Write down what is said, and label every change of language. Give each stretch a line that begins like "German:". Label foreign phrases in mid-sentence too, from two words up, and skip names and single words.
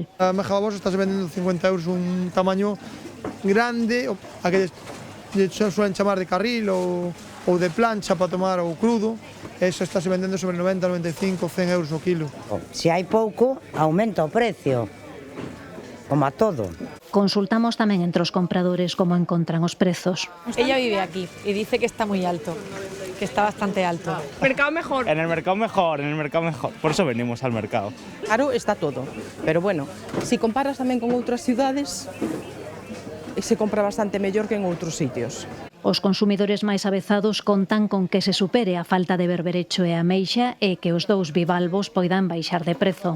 Galician: A meja babosa está vendendo 50 euros un tamaño grande, a que suelen chamar de carril ou de plancha para tomar ou crudo, eso está vendendo sobre 90, 95, 100 euros o kilo. Se hai pouco, aumenta o precio, como a todo. Consultamos tamén entre os compradores como encontran os prezos.
Spanish: Ella vive aquí y dice que está muy alto, que está bastante alto. Mercado mejor. En el mercado mejor, por eso venimos al mercado. Claro, está todo, pero bueno, si comparas
Galician: tamén con outras
Spanish: ciudades, se compra bastante
Galician: mellor que en outros sitios. Os consumidores máis avezados contan con que se supere a falta de berberecho e ameixa e que os dous bivalvos poidan baixar de prezo.